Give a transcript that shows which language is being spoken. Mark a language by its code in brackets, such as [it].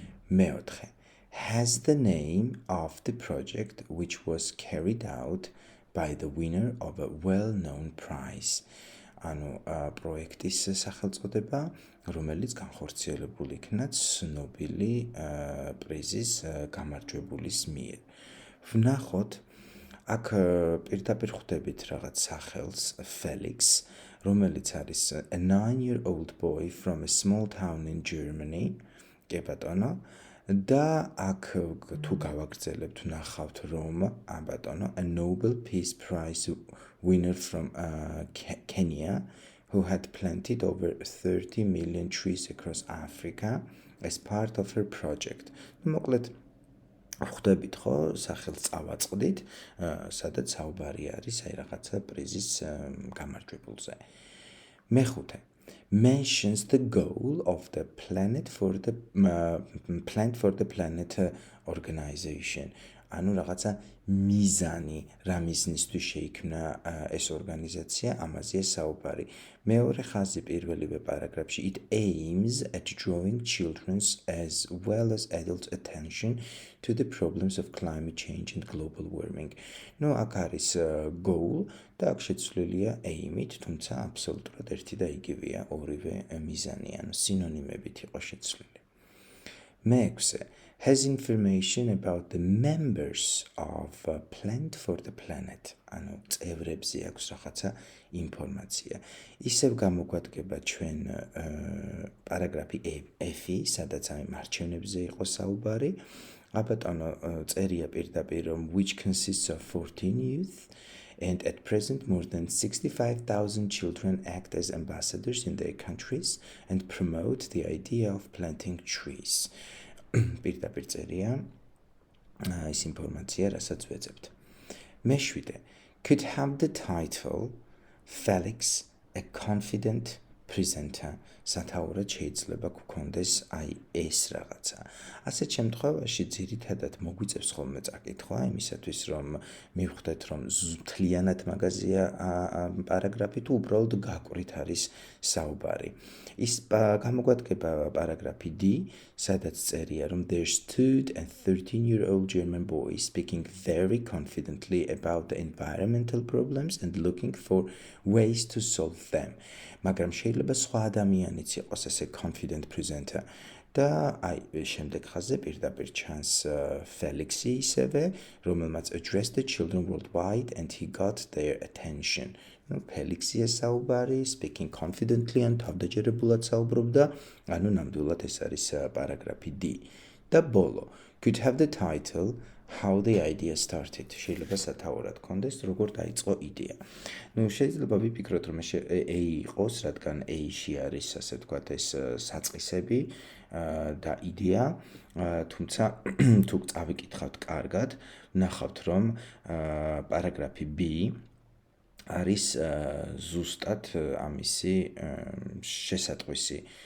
[en] მეოთხე has the name of the project which was carried out by the winner of a well-known prize. [ka] ანუ პროექტის სახელწოდება, რომელიც განხორციელებული იქნა ცნობილი პრიზის გამარჯვებულის მიერ. ვნახოთ, აქ პირდაპირ ხვდებით რაღაც სახელს Felix, რომელიც არის [en] a 9-year-old boy from a small town in Germany. [ka] კი ბატონო, და აქ თუ გავაგრძელებთ ვნახავთ რომ ბატონო [en] a Nobel Peace Prize winner from Kenya who had planted over 30 million trees across Africa as part of her project. [ka] მოკლედ ხვდებით ხო, სახელს წავაწყდით, სადაც საუბარი არის აი რაღაცა პრიზის გამარჯვებულზე. მეხუთე [en] mentions the goal of the Planet for the Plant for the Planet organization. [ka] ანუ რაღაცა მიზანი, რა მიზნისთვის შეიქმნა ეს ორგანიზაცია, ამაზეა საუბარი. მეორე ხაზი პირველივე პარაგრაფში, [en] it aims at drawing children's as well as adults' attention to the problems of climate change and global warming. [ka] ნუ აქ არის goal და აქ შეცვლილია aim-ით, თუმცა აბსოლუტურად ერთი და იგივეა, ორივე მიზანი, ანუ სინონიმებით იყო შეცვლილი. [en] მეექვსე, has information about the members of Plant for the Planet. [ka] ანუ წევრებზე აქვს რაღაცა ინფორმაცია. ისევ გამოგვადგება ჩვენ პარაგრაფი F-ი, სადაც აი მარჩევნებზე იყო საუბარი. აბატონო წერია პირდაპირ, [en] which consists of 14 youth. And at present, more than 65,000 children act as ambassadors in their countries and promote the idea of planting trees. [ka] პირდაპირ წერია ის ინფორმაცია, რასაც ვეძებთ. [en] მეშვიდე, could have the title Felix, a confident presenter. [ka] სათაურად შეიძლება გქონდეს აი ეს რაღაცა. ასეთ შემთხვევაში ძირითადად მოგვიწევს ხოლმე წაკითხვა იმისათვის, რომ მივხვდეთ, რომ მთლიანად მაგაზია პარაგრაფი თუ უბრალოდ გაკვირით არის საუბარი. ის გამოგვადგება პარაგრაფი D, სადაც წერია, რომ [en] there stood a 13-year-old German boy speaking very confidently about the environmental problems and looking for ways to solve them. [ka] მაგრამ შეიძლება სხვა ადამიანიც იყოს ესე confident presenter. და აი შემდეგ ხაზზე პირდაპირ ჩანს Felix-ი ისევე, რომელმაც [en] addressed the children worldwide and he got their attention. [ka] ნუ Felix-ია საუბარი, [en] speaking confidently [ka] ან თავდაჯერებულად საუბრობდა, ანუ ნამდვილად ეს არის პარაგრაფი D. [en] და ბოლო, could have the title how the idea started. [ka] შეიძლება სათაურად გქონდეს, როგორ დაიწყო იდეა. ნუ შეიძლება ვიფიქროთ, რომ A იყოს, რადგან A-ში არის, ასე ვთქვათ, ეს საწყისები და იდეა, თუმცა თუ წავიკითხავთ კარგად, ნახავთ, რომ პარაგრაფი B არის ზუსტად ამისი შესატყვისი.